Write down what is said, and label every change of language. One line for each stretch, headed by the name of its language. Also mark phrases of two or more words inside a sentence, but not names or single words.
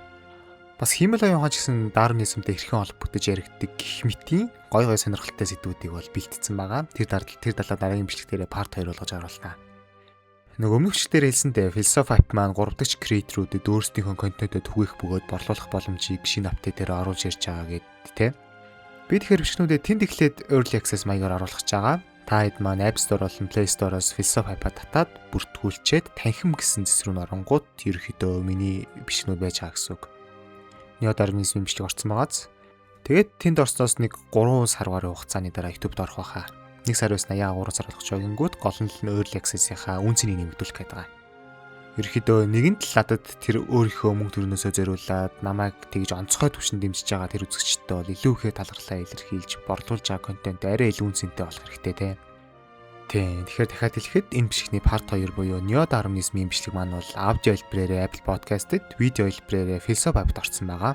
Mongolian: Бас хиймэл оюухан ч гэсэн дарвинизмтэй хэрхэн холбогдож яригддаг гэх мэтийн гой сонирхолтой сэдвүүдийг бол бэлтгэсэн байгаа. Тэр талаа дараагийн бичлэгтэрээ part 2 болгож оруулнаа. Өмнөх бичлэгтэр хэлсэндээ философи ап маань 3 дахь креаторүүдэд өөрсдийнхөө контентэд түгээх бөгөөд борлуулах боломжийг шинэ апдейт дээр оруулж ирж байгаа гэдэг тийм. Би тэгэхээр бичлэгнүүдэд тэнд эхлээд
English: early access
Mongolian: маягаар оруулах гэж байгаа. Та хэд маань App Store болон Play Store-оос философи апа татаад бүртгүүлчихэд танхим гэсэн зэс рүү оронгууд ерөөхдөө миний бичлэгнүүд байж байгаа гэсэн үг. Неодарвинизм бичлэг орсон байгааз. Тэгээд тэнд орсноос нэг 3 сар гаруй хугацааны дараа YouTube-д орох байхаа. 1 сар байснаа яа 3 сар болгож байгингууд гол нь
English: early access-
Mongolian: ийнхаа үн цэнийг нэмэгдүүлэх гээд байгаа. Ерөөхдөө нэгэн талаадад тэр өөрийнхөө мөнгө төрнөөсөө зориулаад намайг тэгж онцгой түвшинд дэмжиж байгаа тэр үзэгчтэй бол илүү ихээр талархлаа илэрхийлж борлуулж байгаа контент арай илүү үн цэнтэй болох хэрэгтэй те. Тэгэхээр дахиад хэлэхэд энэ бичлэгний part 2 буюу неодарвинизмын бичлэг маань бол аудио хэлбэрээр Apple Podcast-д, видео хэлбэрээр философи апд орсон байгаа.